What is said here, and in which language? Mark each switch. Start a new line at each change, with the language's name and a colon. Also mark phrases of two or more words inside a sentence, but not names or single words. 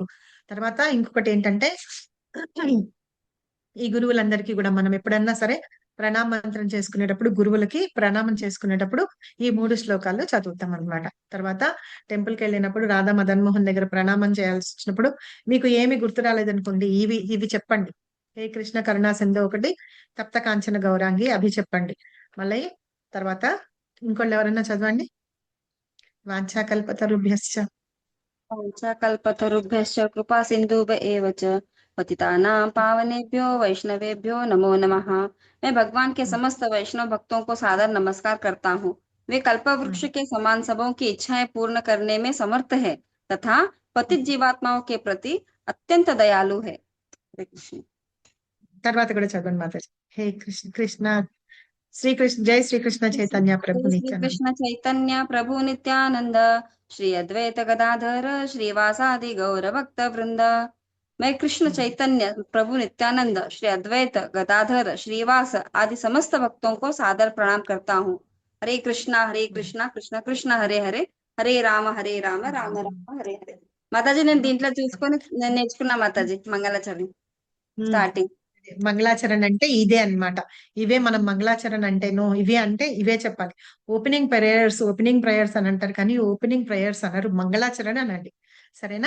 Telugu: తర్వాత ఇంకొకటి ఏంటంటే ఈ గురువులందరికీ కూడా మనం ఎప్పుడన్నా సరే ప్రణామంత్రం చేసుకునేటప్పుడు, గురువులకి ప్రణామం చేసుకునేటప్పుడు ఈ 3 శ్లోకాలు చదువుతాం అనమాట. తర్వాత టెంపుల్కి వెళ్ళినప్పుడు రాధా మదన్ మోహన్ దగ్గర ప్రణామం చేయాల్సి వచ్చినప్పుడు మీకు ఏమి గుర్తు రాలేదనుకోండి, ఇవి చెప్పండి.
Sanskrit: హే కృష్ణ కరుణా సింధు
Telugu: ఒకటి,
Sanskrit: తప్త కాంచన గౌరాంగి
Telugu: అభి చెప్పండి. మళ్ళీ తర్వాత ఇంకోళ్ళు ఎవరన్నా చదవండి.
Sanskrit: వాంఛాకల్పతరుభ్యశ్చ కృపా సింధుభ్య ఏవ చ पतितानां पावनेभ्यो वैष्णवेभ्यो नमो नमः।
Hindi: मैं भगवान के समस्त वैष्णव भक्तों को सादर नमस्कार करता हूँ। वे कल्पवृक्ष के समान सबों की इच्छाएं पूर्ण करने में समर्थ है तथा पतित जीवात्माओं के प्रति अत्यंत दयालु है।
Telugu: తర్వాత కూడా చదవండి మాతాజీ.
Sanskrit: హే కృష్ణ శ్రీకృష్ణ జై శ్రీకృష్ణ చైతన్య ప్రభు నిత్యానంద. కృష్ణ చైతన్య ప్రభు నిత్యానంద శ్రీ అద్వైత గదాధర శ్రీవాసాది గౌర భక్త వృంద.
Hindi: मैं कृष्ण चैतन्य प्रभु नित्यानंद श्री अद्वैत गदाधर श्रीवास आदि समस्त भक्तों को सादर प्रणाम करता हूँ।
Sanskrit: हरे कृष्णा कृष्ण कृष्ण हरे हरे, हरे राम राम राम हरे हरे.
Telugu: మాతాజీ నేను దీంట్లో చూసుకొని నేను నేర్చుకున్నా మాతాజీ మంగళాచరణం స్టార్టింగ్. మంగళాచరణ అంటే ఇదే అన్నమాట. ఇవే మనం మంగళాచరణ అంటేనో ఇవే చెప్పాలి.
English: opening prayers
Telugu: అని అంటారు, కానీ
English: opening prayers
Telugu: అన్నారు, మంగళాచరణ అనండి. సరేనా?